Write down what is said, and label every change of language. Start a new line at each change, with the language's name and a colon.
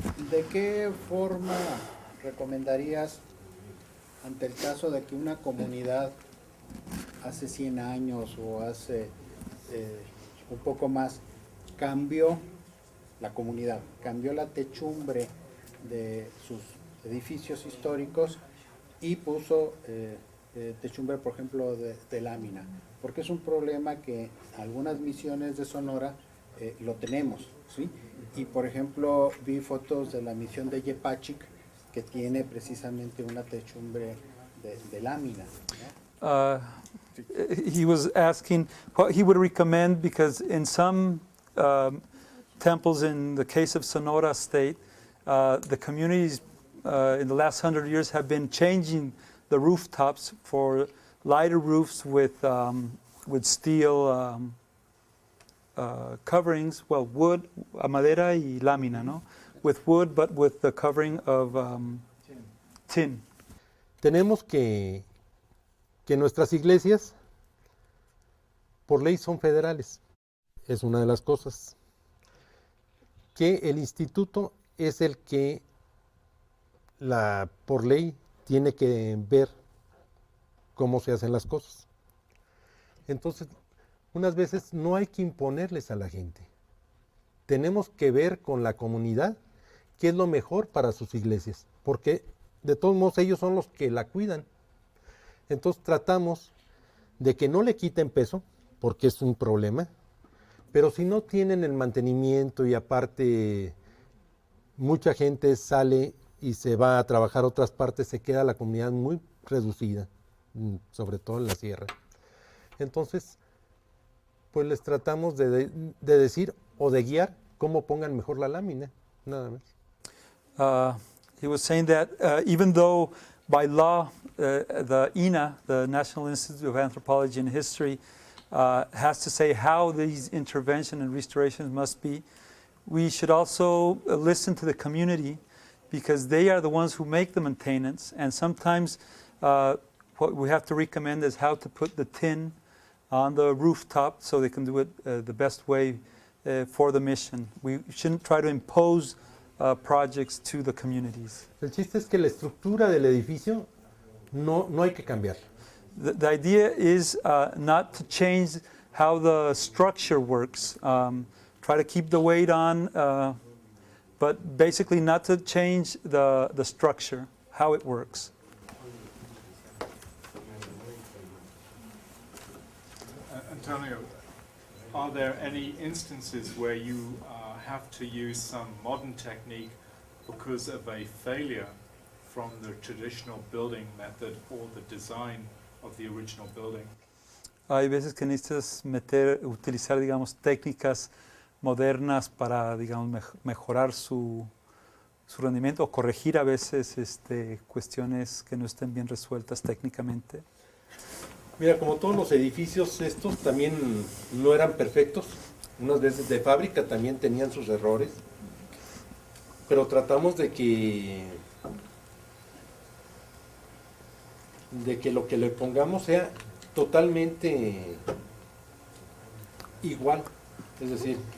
Spanish: ¿De qué forma recomendarías, ante el caso de que una comunidad hace 100 años o hace un poco más cambió la comunidad, cambió la techumbre de sus edificios históricos y puso techumbre, por ejemplo, de lámina? Porque es un problema que algunas misiones de Sonora lo tenemos, ¿sí? Y por ejemplo, vi fotos de la misión de Yepachic que tiene precisamente una techumbre de lámina, ¿no?
English: He was asking what he would recommend, because in some temples, in the case of Sonora State, the communities in the last 100 years have been changing the rooftops for lighter roofs with steel coverings, well, wood,
Spanish: madera y lámina, ¿no?
English: With wood, but with the covering of tin.
Spanish: Tenemos que nuestras iglesias, por ley, son federales. Es una de las cosas. Que el instituto es el que, por ley, tiene que ver cómo se hacen las cosas. Entonces, unas veces no hay que imponerles a la gente. Tenemos que ver con la comunidad qué es lo mejor para sus iglesias, porque de todos modos ellos son los que la cuidan. Entonces tratamos de que no le quiten peso, porque es un problema, pero si no tienen el mantenimiento y aparte mucha gente sale y se va a trabajar a otras partes, se queda la comunidad muy reducida, sobre todo en la sierra. Entonces, pues les tratamos de decir o de guiar cómo pongan mejor la lámina, nada más.
English: He was saying that even though by law the INA, the National Institute of Anthropology and History, has to say how these intervention and restorations must be, we should also listen to the community, because they are the ones who make the maintenance, and sometimes what we have to recommend is how to put the tin on the rooftop so they can do it the best way for the mission. We shouldn't try to impose projects to the communities.
Spanish: El chiste es que la estructura del edificio no hay que cambiarla.
English: The idea is not to change how the structure works. Try to keep the weight on, but basically not to change the structure, how it works. Antonio, are there any instances where you have to use some modern technique because of a failure from the traditional building method or the design of the original building?
Spanish: Hay veces que necesitas utilizar, digamos, técnicas modernas para, digamos, mejorar su rendimiento, o corregir a veces cuestiones que no estén bien resueltas técnicamente. Mira, como todos los edificios estos también no eran perfectos, unas veces de fábrica también tenían sus errores, pero tratamos de que lo que le pongamos sea totalmente igual, es decir,